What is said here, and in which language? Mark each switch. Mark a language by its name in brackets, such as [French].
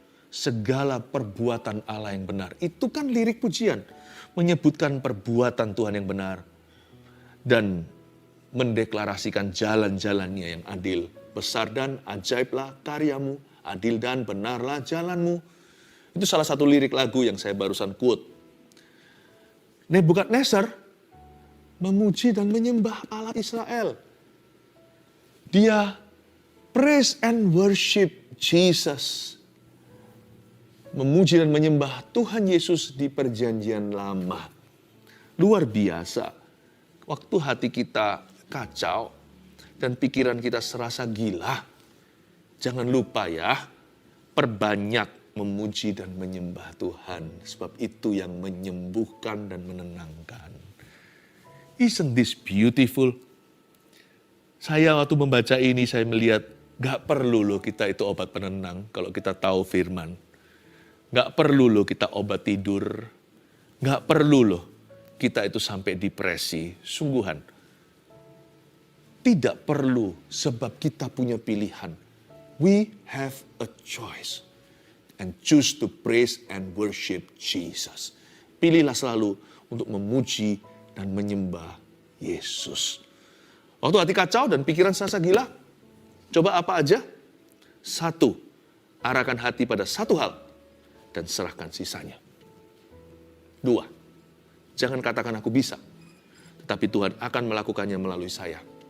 [Indonesian] segala perbuatan Allah yang benar. Itu kan lirik pujian, menyebutkan perbuatan Tuhan yang benar dan mendeklarasikan jalan-jalannya yang adil. Besar dan ajaiblah karyamu, adil dan benarlah jalanmu. Itu salah satu lirik lagu yang saya barusan quote. Nebukadnezar memuji dan menyembah Allah Israel. [English] Dia praise and worship Jesus. [Indonesian] Memuji dan menyembah Tuhan Yesus di perjanjian lama. Luar biasa. Waktu hati kita kacau dan pikiran kita serasa gila, jangan lupa ya, perbanyak memuji dan menyembah Tuhan. Sebab itu yang menyembuhkan dan menenangkan. Isn't this beautiful? Saya waktu membaca ini, saya melihat gak perlu loh kita itu obat penenang kalau kita tahu firman. Gak perlu loh kita obat tidur. Gak perlu loh kita itu sampai depresi. Sungguhan. Tidak perlu sebab kita punya pilihan. [English] We have a choice. And choose to praise and worship Jesus. [Indonesian] Pilihlah selalu untuk memuji dan menyembah Yesus. Waktu hati kacau dan pikiran serasa gila, coba apa aja? 1, arahkan hati pada satu hal dan serahkan sisanya. 2, jangan katakan aku bisa, tetapi Tuhan akan melakukannya melalui saya.